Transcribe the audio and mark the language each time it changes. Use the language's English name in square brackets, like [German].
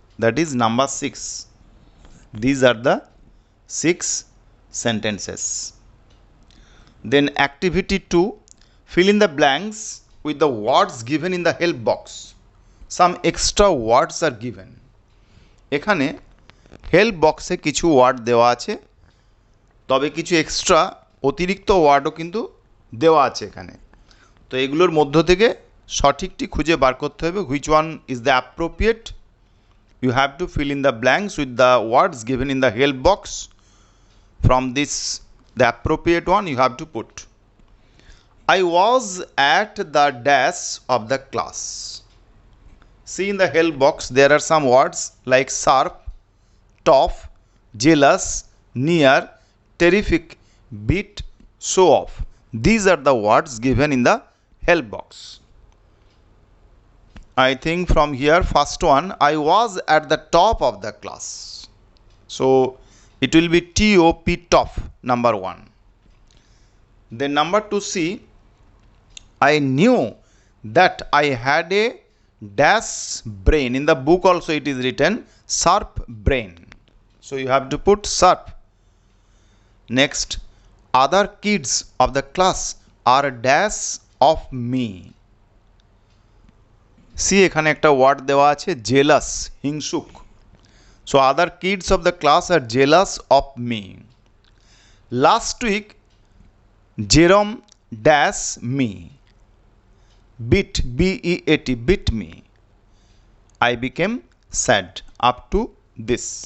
[English] That is number 6. These are the 6 sentences. Then activity 2, fill in the blanks with the words given in the help box. Some extra words are given. [Bangla] এখানে help বক্সে কিছু word দেওয়া আছে, তবে কিছু extra অতিরিক্ত ওয়ার্ডও কিন্তু দেওয়া আছে এখানে। তো এগুলোর মধ্য থেকে সঠিকটি খুঁজে বার করতে হবে, [English] which one is the appropriate. You have to fill in the blanks with the words given in the help box. From this, the appropriate one you have to put. I was at the dash of the class. See, in the help box there are some words like sharp, tough, jealous, near, terrific, beat, show off. These are the words given in the help box. I think from here, first one, I was at the top of the class. So it will be top, top, number 1. Then number 2, see, I knew that I had a dash brain. In the book also it is written sharp brain. So you have to put sharp. Next, other kids of the class are a dash of me. [Bangla] See, এখানে একটা word দেওয়া আছে jealous, হিংসুক। [English] So other kids of the class are jealous of me. Last week, Jerome dash me. Beat, B-E-A-T, beat me. I became sad. Up to this.